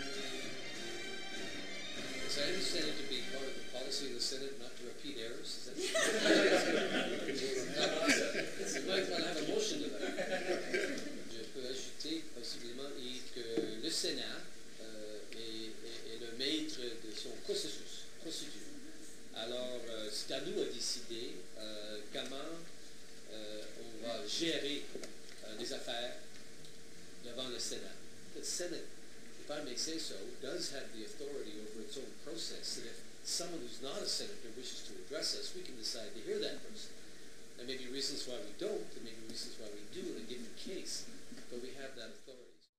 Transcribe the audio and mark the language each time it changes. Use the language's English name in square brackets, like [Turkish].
[English] I understand it to be part of the policy of the Senate not to repeat errors. Is that you might want to have a motion to that. [French] Je peux ajouter possiblement que le Sénat est le maître de son procédure. Alors, c'est à nous à décider comment on va gérer les affaires devant le Sénat. [English] The Senate, if I may say so, does have the authority over its own process, that if someone who's not a senator wishes to address us, we can decide to hear that person. There may be reasons why we don't, there may be reasons why we do in a given case, but we have that authority.